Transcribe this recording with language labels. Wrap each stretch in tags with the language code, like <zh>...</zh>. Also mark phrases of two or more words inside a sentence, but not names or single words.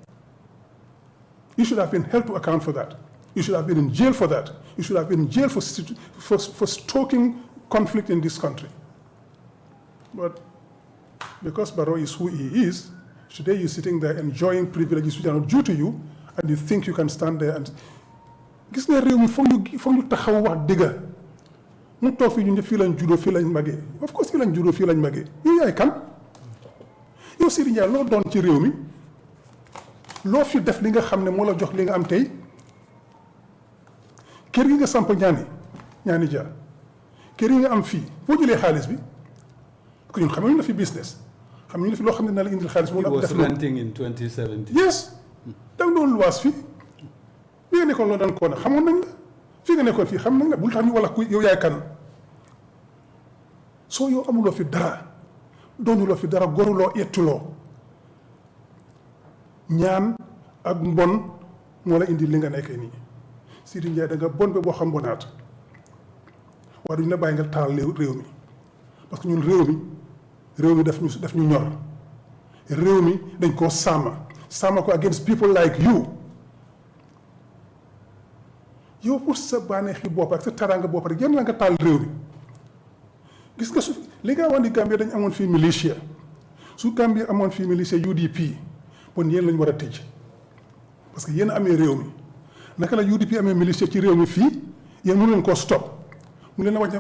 <en>You should have been held to account for that. You should have been in jail for that. You should have been in jail for stoking conflict in this country. But because Barrow is who he is, today you're sitting there enjoying privileges which are not due to you, and you think you can stand there and</en> <wo>gis nga réew mi foog ñu taxaw wax dëgga mu toog fi ñu fii lañ juddoo fii lañ magee. Of course fii lañ juddoo fii lañ magee. Yow yaay kan? Yow Sidi Ndiaye loo doon ci réew mi loo fi def li nga xam ne moo la jox li nga am tey kër gi nga samp ñaani jaar kër yi nga am fii foo jëlee xaalis bi parce que ñun xamuñu la fi business xamuñu la fi loo xam ne na la indil xaalis.</wo> <en>He was renting in 2017. Yes,</en> <wo>da nga doon luwaas fii bi nga nekkoon loo daan koo na xamoon nañ la fii nga nekkoon fii xam nañ la bul tax ñu wala ku yow yaay kan soo yow amuloo fi dara doonuloo fi dara goruloo ettuloo ñaan ak mbon moo la indi li nga nekkee nii. Sidi Ndiaye da nga bon ba boo xam bonaat waaye duñu la bàyyi nga taal réew mi parce que ñun réew mi daf ñu ñor réew mi dañ koo sàmm ko</wo> <en>against people like you.</en> <wo>Yow pour sa bànneexi bopp ak sa taraanga bopp rek yéen la nga taal réew mi gis nga su li nga wax ni Gambie dañ amoon fii militia su Gambie amoon fii militia UDP bon yéen lañu war a tëj parce que yéen a amee réew mi naka la UDP amee militia ci réew mi fii yéen mënu leen koo stop mu leen a wàññi</wo>